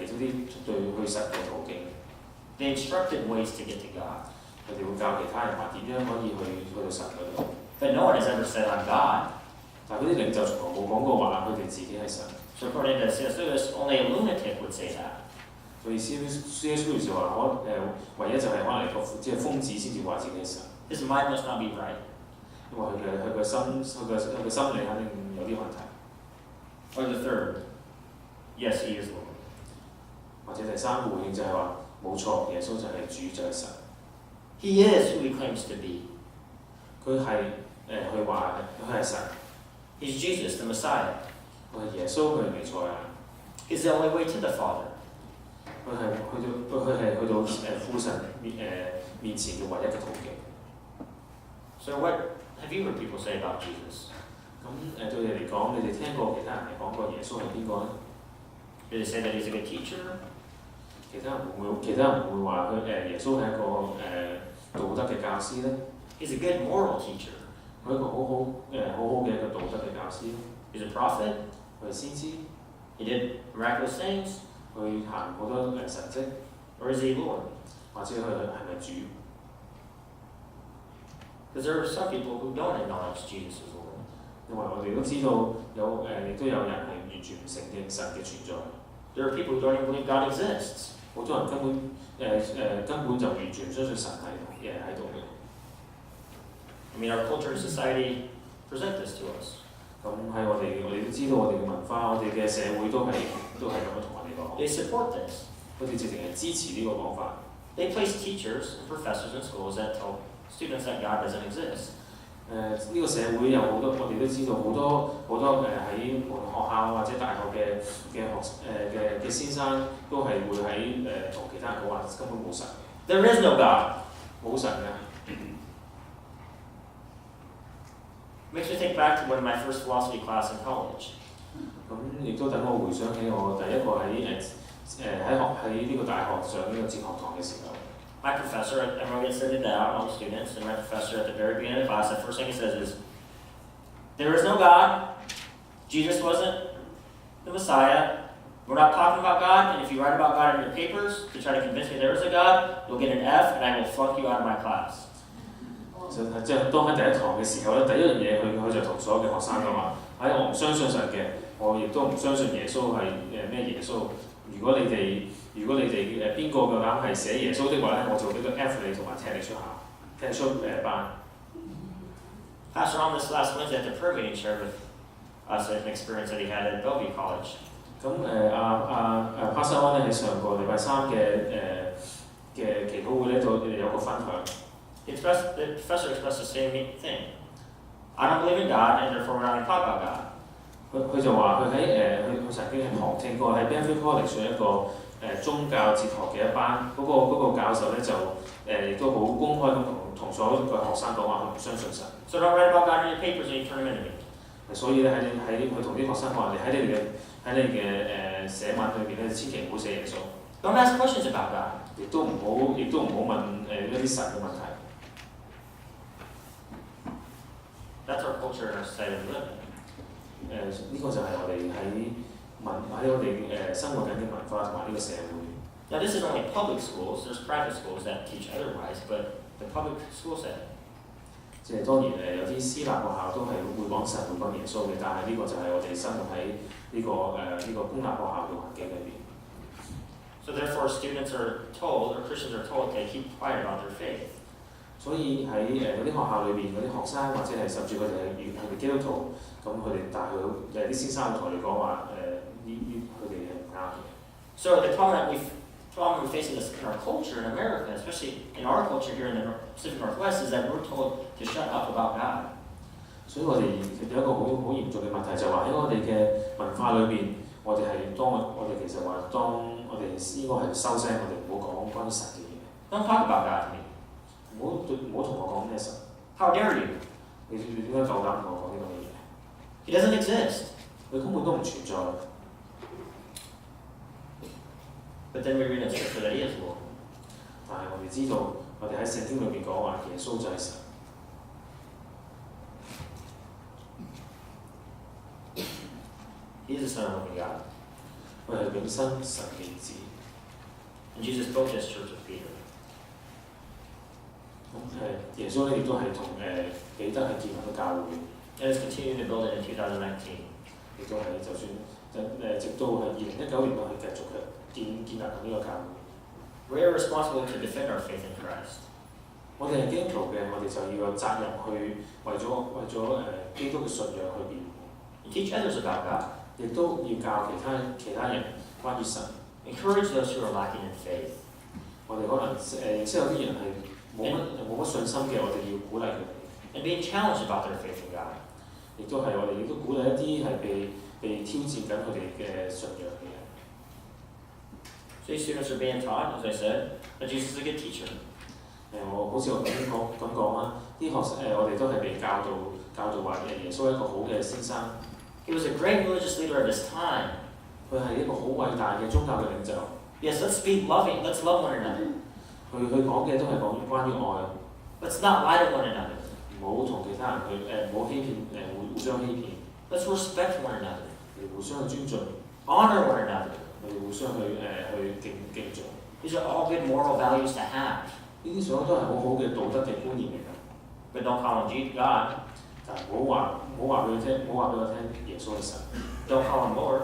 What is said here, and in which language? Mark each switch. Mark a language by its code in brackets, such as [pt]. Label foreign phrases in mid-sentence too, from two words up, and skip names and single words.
[en] They instructed ways to get to God. [yue] 佢哋會教其他人話點樣可以去到神嗰度。 [en] But no one has ever said, I'm God. [yue] 但係嗰啲領袖從來冇講過話佢哋自己係神。 [en] So according to C.S. Lewis, only a lunatic would say that. [yue] 所以 C.S. Lewis 就話唯一就係可能即係瘋子先至話自己係神。 [en] His mind must not be right. [yue] 因為佢嘅心理肯定有啲問題。 [en] Or the third, yes, he is Lord. [yue] 或者第三個回應就係話冇錯，耶穌就係主，就係神。 [en] He is who he claims to be. [yue] 佢係話佢係神。 [en] He's Jesus, the Messiah. [yue] 佢係耶穌，佢係彌賽亞。 [en] He's the only way to the Father. [yue] 佢係去到父神面前嘅唯一嘅途徑。 [en] So what have you heard people say about Jesus? [yue] 咁對你嚟講，你哋聽過其他人嚟講過耶穌係邊個咧 [en] Do they say that he's a good teacher? [yue] 其他人會唔會話耶穌係一個道德嘅教師咧？ [en] He's a good moral teacher. [yue] 佢係一個好好嘅一個道德嘅教師。 [en] He's a prophet. [yue] 佢係先知。 [en] He did miraculous things. [yue] 佢行好多神蹟。 [en] Or is he Lord? [yue] 或者佢係咪主？ [en] Because there are some people who don't acknowledge Jesus as Lord. [yue] 因為我哋都知道亦都有人係完全唔承認神嘅存在。 [en] There are people who don't even believe God exists. [yue] 好多人根本就完全唔相信神喺度嘅。 [en] I mean, our culture and society present this to us. [yue] 咁喺我哋都知道我哋嘅文化，我哋嘅社會都係咁樣同我哋講。 [en] They support this. [yue] 佢哋直情係支持呢個講法。 [en] They place teachers and professors in schools that tell students that God doesn't exist. [yue] 呢個社會有好多，我哋都知道好多喺學校或者大學嘅先生都係會喺同其他人講話根本冇神。 [en] There is no God. [yue] 冇神嘅。 [en] Makes me think back to one of my first philosophy class in college. [yue] 咁亦都等我回想起我第一個喺呢個大學上呢個哲學堂嘅時候。 [en] My professor, everyone gets started out, all the students, and my professor at the very beginning of the class, the first thing he says is, there is no God, Jesus wasn't the Messiah, we're not talking about God, and if you write about God in your papers to try to convince me there is a God, you'll get an F and I will flunk you out of my class. [yue] 即係當喺第一堂嘅時候咧，第一樣嘢佢就同所有嘅學生講話：我唔相信神嘅，我亦都唔相信耶穌係咩耶穌。如果你哋邊個夠膽係寫耶穌的話咧，我就俾個 F 你同埋踢你出班。 [en] Pastor on this last Wednesday at the prayer meeting shared with us an experience that he had at Bellevue College. [yue] 咁Pastor One 咧喺上個禮拜三嘅祈禱會咧度有個分享。 [en] The professor expressed the same thing. I don't believe in God, and therefore we're not going to talk about God. [yue] 佢就話佢曾經係旁聽過喺 Bellevue College 上一個宗教哲學嘅一班，嗰個教授咧就亦都好公開咁同所有嘅學生講話，佢唔相信神。 [en] So don't write about God in your papers and you turn them into me. [yue] 所以咧佢同啲學生講話，你喺你嘅寫文裏邊咧，千祈唔好寫耶穌。 [en] Don't ask questions about God. [yue] 亦都唔好問一啲神嘅問題。 [en] That's our culture and our society we live in. [yue] 呢個就係我哋喺我哋生活緊嘅文化同埋呢個社會。 [en] Now this is only public schools. There's private schools that teach otherwise, but the public school setting. [yue] 即係當然有啲私立學校都係會講神會講耶穌嘅，但係呢個就係我哋生活喺呢個公立學校嘅環境裏邊。 [en] So therefore, students are told, or Christians are told, to keep quiet about their faith. [yue] 所以喺嗰啲學校裏邊嗰啲學生或者係甚至佢哋係基督徒，咁佢哋但係啲先生會同佢哋講話佢哋係唔啱嘅。 [en] So the problem we face in our culture in America, especially in our culture here in the Pacific Northwest, is that we're told to shut up about God. [yue] 所以我哋有一個好嚴重嘅問題，就係話喺我哋嘅文化裏邊，我哋其實話當我哋應該係收聲，我哋唔好講關於神嘅嘢。 [en] Don't talk about God to me. [yue] 唔好同我講咩神。 [en] How dare you? [yue] 你點解夠膽同我講呢個嘢 [en] He doesn't exist. [yue] 佢根本都唔存在。 [en] But then we read in Scripture that He is Lord. [yue] 但係我哋知道，我哋喺聖經裏邊講話，耶穌就係神。 [en] He is the Son of the living God. [yue] 佢係永生神嘅子。 [en] And Jesus built His church with Peter. [yue] 耶穌咧亦都係同彼得係建立咗教會， [en] And it's continuing to build it in 2019. [yue] 亦都係就算直到係2019年都係繼續建立緊呢個教會。 [en] We are responsible to defend our faith in Christ. [yue] 我哋係基督徒嘅，我哋就要有責任去為咗基督嘅信仰去辯護， [en] And teach others about God. [yue] 亦都要教其他人關於神。 [en] Encourage those who are lacking in faith. [yue] 我哋可能認識有啲人係冇乜信心嘅，我哋要鼓勵佢哋。 [en] And being challenged about their faith in God. [yue] 亦都係我哋亦都鼓勵一啲係被挑戰緊佢哋嘅信仰嘅人。 [en] So these students are being taught, as I said, that Jesus is a good teacher. [yue] 我好似我頭先咁講啦，啲學生我哋都係被教導話耶穌係一個好嘅先生。 [en] He was a great religious leader of his time. [yue] 佢係一個好偉大嘅宗教嘅領袖。 [en] Yes, let's be loving. Let's love one another. [yue] 佢講嘅都係關於愛。 [en] Let's not lie to one another. [yue] 唔好同其他人唔好欺騙互相欺騙。 [en] Let's respect one another. [yue] 互相去尊重。 [en] Honor one another. [yue] 互相去敬重。 [en] These are all good moral values to have. [yue] 呢啲所有都係好好嘅道德嘅觀念嚟㗎。 [en] But don't call him God. [yue] 但係唔好話俾佢聽，唔好話俾我聽耶穌係神。 [en] Don't call him Lord.